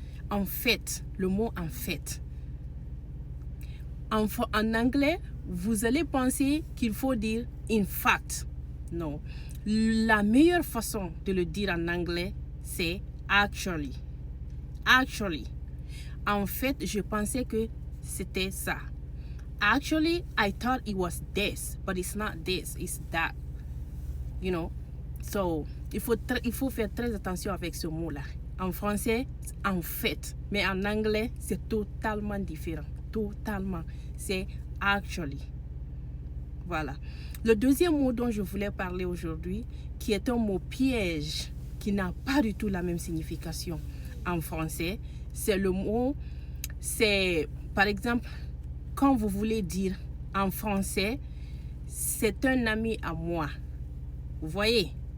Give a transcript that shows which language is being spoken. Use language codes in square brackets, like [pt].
[fr] En fait, le mot en fait. En anglais, vous allez penser qu'il faut dire in fact. Non. La meilleure façon de le dire en anglais, c'est actually. Actually. En fait, je pensais que c'était ça. [en] Actually, I thought it was this, but it's not this, it's that. You know? [fr] So, il faut faire très attention avec ce mot-là. En français, en fait. Mais en anglais, c'est totalement différent. Totalement. C'est actually. Voilà. Le deuxième mot dont je voulais parler aujourd'hui, qui est un mot piège, qui n'a pas du tout la même signification en français, c'est le mot, c'est par exemple, quand vous voulez dire en français, c'est un ami à moi. Vous voyez?